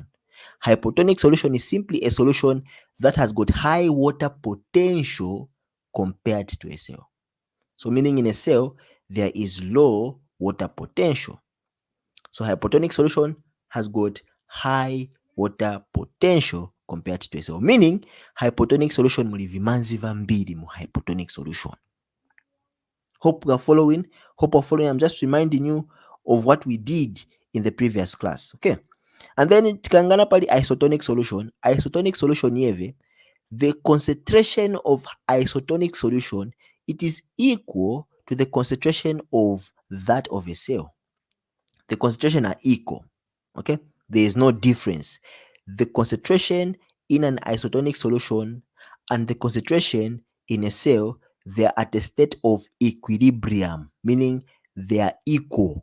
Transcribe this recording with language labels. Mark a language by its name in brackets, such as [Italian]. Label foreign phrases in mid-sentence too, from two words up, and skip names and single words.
[English] Hypotonic solution is simply a solution that has got high water potential compared to a cell. So meaning in a cell, there is low water potential. So hypotonic solution has got high water potential compared to a cell. Meaning hypotonic solution [Nyanja] muli vimanzi vambili mu [English] hypotonic solution. Hope you are following. I'm just reminding you of what we did in the previous class. Okay. And then [Nyanja] tikangana pali [English] isotonic solution. Isotonic solution yeve, the concentration of isotonic solution, it is equal to the concentration of that of a cell. The concentration are equal. Okay. There is no difference. The concentration in an isotonic solution and the concentration in a cell, they are at a state of equilibrium, meaning they are equal.